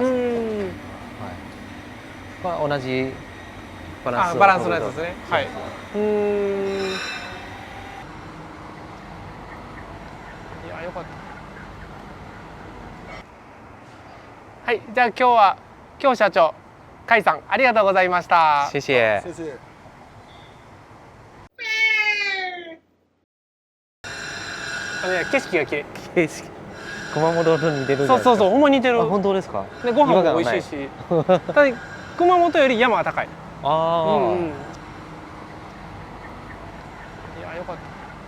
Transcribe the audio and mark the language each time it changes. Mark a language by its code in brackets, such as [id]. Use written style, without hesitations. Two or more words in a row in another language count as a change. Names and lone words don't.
[ja] はい、これは同じバランスをバランスのやつですね。はい。いやよかった。はい、じゃあ今日社長甲斐さんありがとうございました。 [zh] 谢谢。谢谢。 [ja] 景色が綺麗。景色熊本と似てるじゃないですか。そうほんま似てる。あ、本当ですか。でご飯も美味しいし。ただ熊本より山が高い。ああ、いやよかった。